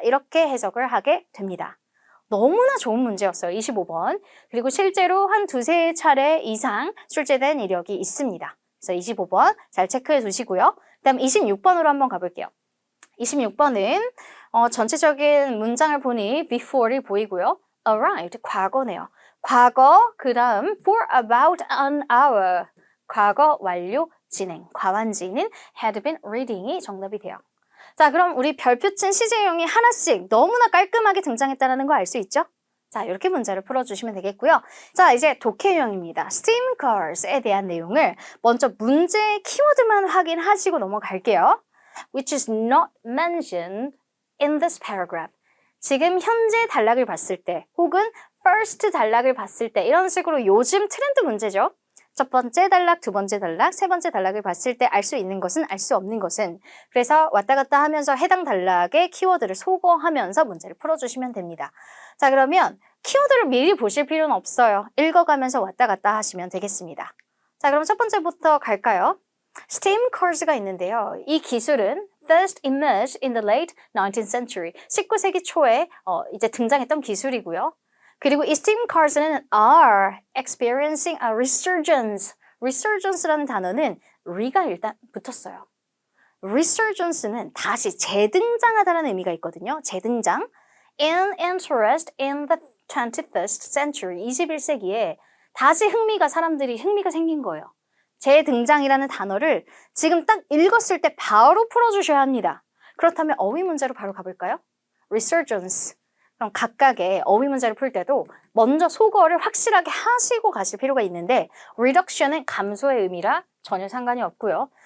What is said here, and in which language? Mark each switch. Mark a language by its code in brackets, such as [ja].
[ko] 이렇게 해석을 하게 됩니다. 너무나 좋은 문제였어요. 25번. 그리고 실제로 한 두세 차례 이상 출제된 이력이 있습니다. 그래서 25번 잘 체크해 두시고요. 그다음 26번으로 한번 가볼게요. 26번은 전체적인 문장을 보니 before이 보이고요. arrived, 과거네요. 과거, 그 다음 [en] for about an hour. [ko] 과거 완료 진행, 과완지는 had been reading이 정답이 돼요. 자, 그럼 우리 별표친 시제형이 하나씩 너무나 깔끔하게 등장했다는 거 알 수 있죠? 자, 이렇게 문제를 풀어주시면 되겠고요. 자, 이제 독해유형입니다. steam cars에 대한 내용을 먼저 문제의 키워드만 확인하시고 넘어갈게요. [en] which is not mentioned in this paragraph. [ko] 지금 현재 단락을 봤을 때 혹은 first 단락을 봤을 때 이런 식으로 요즘 트렌드 문제죠. 첫 번째 단락, 두 번째 단락, 세 번째 단락을 봤을 때 알 수 있는 것은 알 수 없는 것은 그래서 왔다 갔다 하면서 해당 단락의 키워드를 소거하면서 문제를 풀어주시면 됩니다. 자, 그러면 키워드를 미리 보실 필요는 없어요. 읽어가면서 왔다 갔다 하시면 되겠습니다. 자, 그럼 첫 번째부터 갈까요? steam cars가 있는데요. 이 기술은 [en] first emerged in the late 19th century. [ko] 19세기 초에 이제 등장했던 기술이고요. 그리고 이 [en] steam cars는 are experiencing a resurgence. [ko] resurgence라는 단어는 re가 일단 붙었어요. resurgence는 다시 재등장하다는 의미가 있거든요. 재등장. [en] in interest in the 21st century. [ko] 21세기에 다시 사람들이 흥미가 생긴 거예요. 재등장이라는 단어를 지금 딱 읽었을 때 바로 풀어주셔야 합니다. 그렇다면 어휘 문제로 바로 가볼까요? [en] resurgence. [ko] 그럼 각각의 어휘 문제를 풀 때도 먼저 소거를 확실하게 하시고 가실 필요가 있는데 reduction은 감소의 의미라 전혀 상관이 없고요.